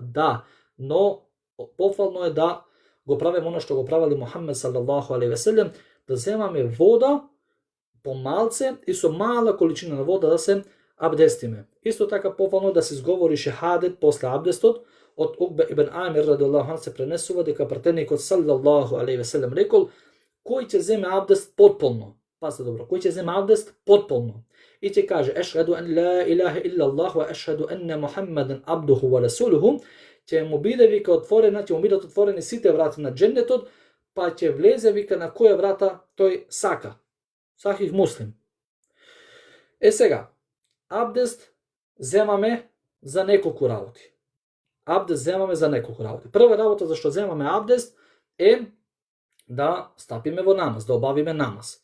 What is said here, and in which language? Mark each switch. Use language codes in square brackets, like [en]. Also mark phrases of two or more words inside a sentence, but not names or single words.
[mk] Да, но пофално е да го правиме она што го правели Мухамед [ar] صلى الله عليه وسلم, [mk] да земаме вода по малце и со мала количина на вода да се абдестиме. Исто така пофално да се изговори шехадет после абдестот. Од Укбе ибн Амир [ar] رضي الله عنه [mk] се пренесува дека пратеникот [ar] صلى الله عليه وسلم [mk] рекол: кој ќе земе абдест потполно, пазете добро, кој ќе земе абдест потполно и ќе каже [ar] أشهد أن لا إله إلا الله وأشهد أن محمدا عبده ورسوله, [mk] ќе му биде вика отворена, ќе му бидат отворени сите врати на џеннетот, па ќе влезе, вика, на која врата тој сака. Сахих Муслим. Сега, абдест земаме за неколку работи. Абдест земаме за неколку работи. Прва работа зашто земаме абдест е да стапиме во намаз, да обавиме намаз.